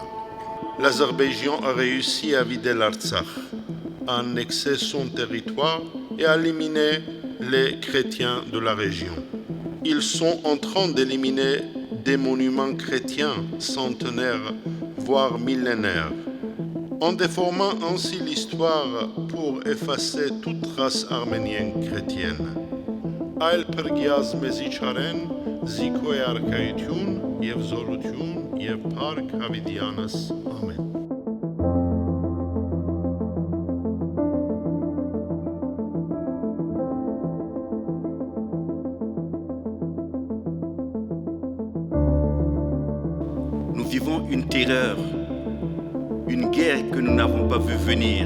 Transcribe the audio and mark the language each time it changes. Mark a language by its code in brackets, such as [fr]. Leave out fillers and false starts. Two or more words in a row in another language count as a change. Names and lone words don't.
[fr] L'Azerbaïdjan a réussi à vider l'Artsakh, à annexer son territoire et à éliminer les chrétiens de la région. Ils sont en train d'éliminer des monuments chrétiens centenaires, voire millénaires, en déformant ainsi l'histoire pour effacer toute race arménienne chrétienne. [xcl] Այլ փրկյաց մեզի չարեն, զիքոյ արքայություն և զորություն և փառք Հավիդյանս, ամեն։ [fr] Nous vivons une terreur, une guerre que nous n'avons pas vu venir.